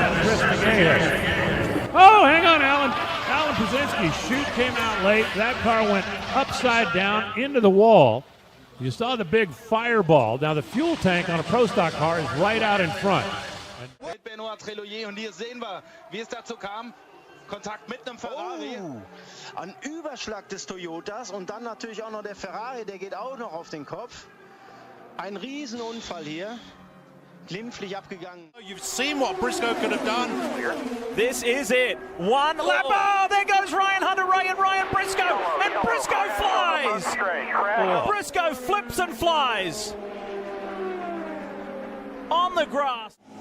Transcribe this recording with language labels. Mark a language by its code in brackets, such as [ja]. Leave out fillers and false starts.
[en] Oh, hang on, Alan. Alan Pazinski's chute came out late. That car went upside down into the wall. You saw the big fireball. Now, the fuel tank on a Pro Stock car is right out in front. [de] Benoit Treloyer, und hier sehen wir, wie es dazu kam. Kontakt mit einem Ferrari. Ein Überschlag des Toyotas und dann natürlich auch noch der Ferrari, der geht auch noch auf den Kopf. Ein Riesenunfall hier. glimpflich abgegangen. [en] You've seen what Briscoe could have done. This is it. One lap. Oh, there goes Ryan Hunter-Reay and Ryan Briscoe. And Briscoe flies. Briscoe flips and flies on the grass.